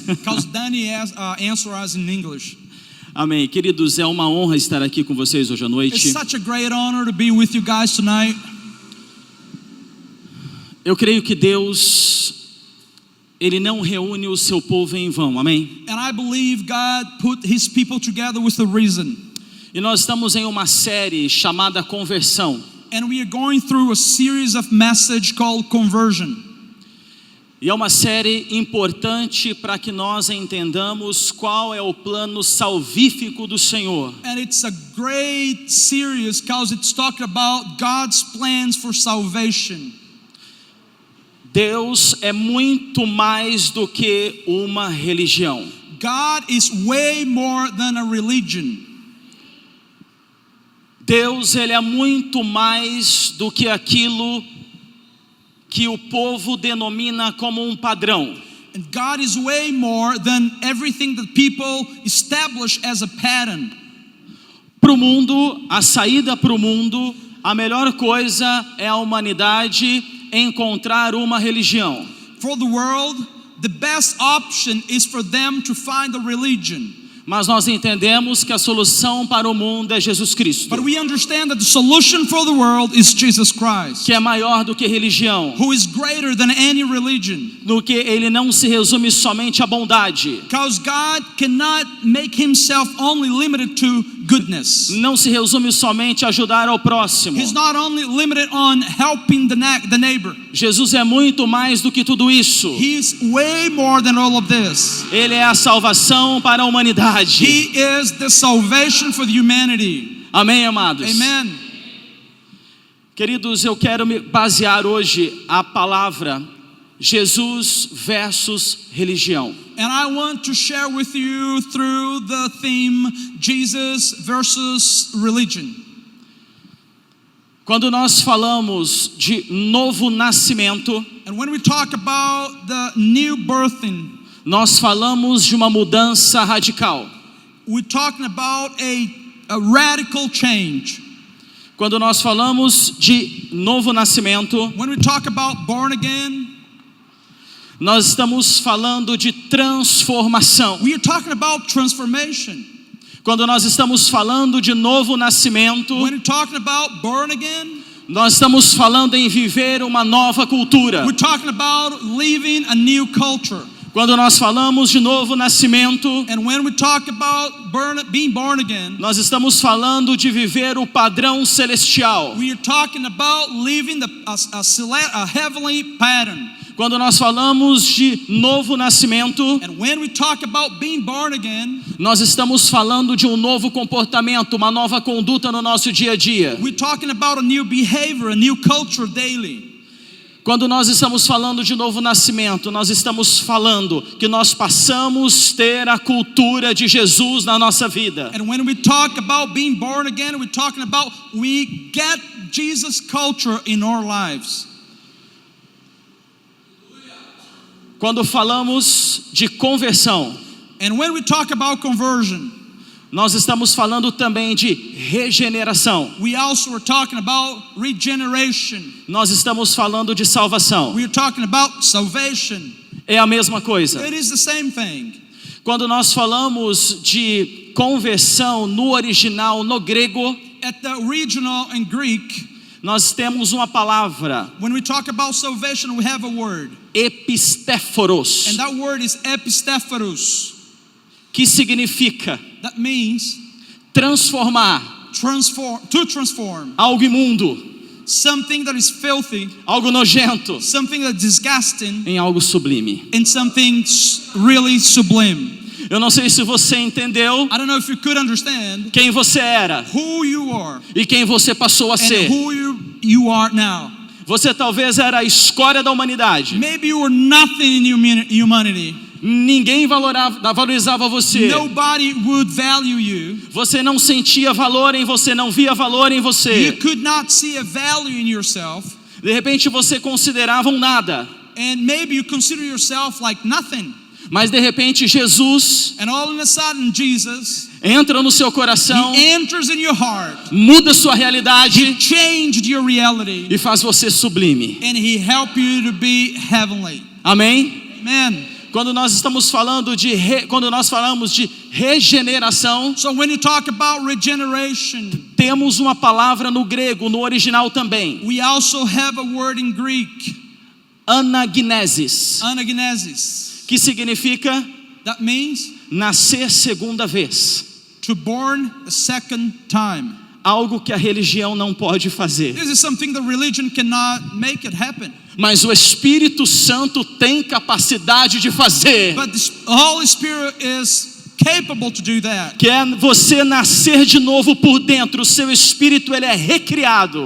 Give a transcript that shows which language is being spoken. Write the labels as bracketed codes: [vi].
[en] Because Dani answered us in English. [pt] Amém. Queridos, é uma honra estar aqui com vocês hoje à noite. [en] It's such a great honor to be with you guys tonight. [pt] Eu creio que Deus, Ele não reúne o seu povo em vão, amém? [en] And I believe God put His people together with a reason. [pt] E nós estamos em uma série chamada Conversão. [en] And we are going through a series of messages called Conversion. [pt] E é uma série importante para que nós entendamos qual é o plano salvífico do Senhor. [en] And it's a great series because it's talking about God's plans for salvation. [pt] Deus é muito mais do que uma religião. [en] God is way more than a religion. [pt] Deus, Ele é muito mais do que aquilo que o povo denomina como um padrão. [en] And God is way more than everything that people establish as a pattern. [pt] Para o mundo, a saída para o mundo, a melhor coisa é a humanidade encontrar uma religião. [en] For the world, the best option is for them to find a religion. [pt] Mas nós entendemos que a solução para o mundo é Jesus Cristo, [en] But we understand that the solution for the world is Jesus Christ, [pt] que é maior do que religião, [en] who is greater than any religion. [pt] no que Ele não se resume somente à bondade, [en] Because God cannot make Himself only limited to goodness. [pt] não se resume somente a ajudar ao próximo. [en] He's not only limited on helping the neighbor. [pt] Jesus é muito mais do que tudo isso. [en] He's way more than all of this. [pt] Ele é a salvação para a humanidade. [en] He is the salvation for the humanity. [pt] Amém, amados? [en] Amen. [pt] Queridos, eu quero me basear hoje a palavra Jesus versus religião. [en] And I want to share with you through the theme Jesus versus religion. [pt] Quando nós falamos de novo nascimento, [en] And when we talk about the new birthing, [pt] nós falamos de uma mudança radical. [en] we're talking about a radical change. [pt] Quando nós falamos de novo nascimento, [en] When we talk about born again, [pt] nós estamos falando de transformação. [en] we are talking about transformation. [pt] Quando nós estamos falando de novo nascimento, [en] When we're talking about born again, [pt] nós estamos falando em viver uma nova cultura. [en] we're talking about living a new culture. [pt] Quando nós falamos de novo nascimento, [en] And when we talk about being born again, [pt] nós estamos falando de viver o padrão celestial. [en] we are talking about living a heavenly pattern. [pt] Quando nós falamos de novo nascimento, [en] And when we talk about being born again, [pt] nós estamos falando de um novo comportamento, uma nova conduta no nosso dia a dia. [en] we're talking about a new behavior, a new culture daily. [pt] Quando nós estamos falando de novo nascimento, nós estamos falando que nós passamos a ter a cultura de Jesus na nossa vida. [en] And when we talk about being born again, we're talking about we get Jesus culture in our lives. [pt] Quando falamos de conversão, [en] And when we talk about conversion, [pt] nós estamos falando também de regeneração. [en] we also are talking about regeneration. [pt] Nós estamos falando de salvação. [en] We are talking about salvation. [pt] É a mesma coisa. [en] It is the same thing. [pt] Quando nós falamos de conversão no original, no grego, [en] At the original in Greek, [pt] nós temos uma palavra, [en] when we talk about salvation, we have a word. [pt] epistéforos, [en] And that word is epistepharos. [pt] que significa [en] That means [pt] transformar [en] to transform [pt] algo imundo, [en] something that is filthy, [pt] algo nojento, [en] something that is disgusting, [pt] em algo sublime. [en] and something really sublime. [pt] Eu não sei se você entendeu [en] I don't know if you could understand [pt] quem você era [en] who you are [pt] e quem você passou a [en] and [pt] ser. [en] who you are now. [pt] Você talvez era a escória da humanidade. [en] Maybe you were nothing in humanity. [pt] Ninguém valorizava você. [en] Nobody would value you. [pt] Você não sentia valor em você, não via valor em [en] You [pt] você. [en] could not see a value in yourself. [pt] De repente você considerava um nada. [en] And maybe you consider yourself like nothing. [pt] Mas de repente Jesus [en] And all of a sudden, Jesus, [pt] entra no seu coração, [en] He enters in your heart, [pt] muda sua realidade [en] changed your reality, [pt] e faz você sublime. [en] and He helped you to be heavenly. [pt] Amém? [en] Amen. [pt] Quando nós falamos de regeneração, [en] So when you talk about regeneration, [pt] temos uma palavra no grego, no original também, [en] we also have a word in Greek, [pt] anagnesis, [en] anagenesis. [pt] que significa [en] That means [pt] nascer segunda vez. [en] to born a second time. [pt] Algo que a religião não pode fazer. [en] This is something that religion cannot make it happen. [pt] Mas o Espírito Santo tem capacidade de fazer. [en] But the Holy Spirit is capable to do that. [pt] Que é você nascer de novo por dentro. O seu espírito ele é recriado.